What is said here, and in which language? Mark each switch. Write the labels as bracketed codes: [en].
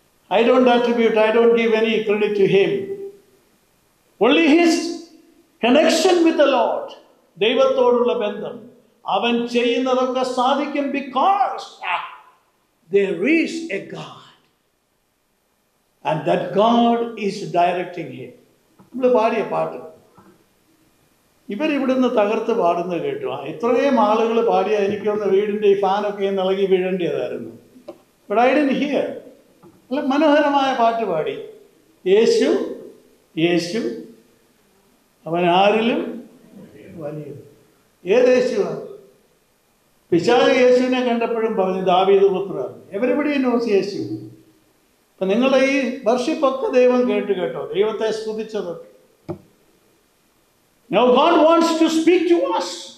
[en] I don't attribute, I don't give any credit to him. Only his connection with the Lord. [ml] ദൈവത്തോടുള്ള ബന്ധം. അവൻ ചെയ്യുന്നതൊക്കെ സാധിക്കും [en] because there is a God. and that God is directing him. [ml] നമ്മൾ പാടിയ പാട്ട് ഇവരിവിടുന്ന് തകർത്ത് പാടുന്നത് കേട്ടു. ഇത്രയും ആളുകൾ പാടിയ എനിക്കൊന്ന് വീടിൻ്റെ ഈ ഫാനൊക്കെ ഇളകി വീഴേണ്ടതായിരുന്നു. [en] But I didn't hear. [ml] നല്ല മനോഹരമായ പാട്ട് പാടി. യേശു യേശു അവൻ ആരിലും വലിയ. ഏത് യേശുവാണ്? പിശാച് യേശുവിനെ കണ്ടപ്പോഴും പറഞ്ഞു ദാവീദ് പുത്രൻ. [en] everybody knows [ml] യേശു. അപ്പം നിങ്ങളുടെ ഈ വർഷിപ്പൊക്കെ ദൈവം കേട്ടോ, ദൈവത്തെ സ്തുതിച്ചതൊക്കെ. [en] Now God wants to speak to us.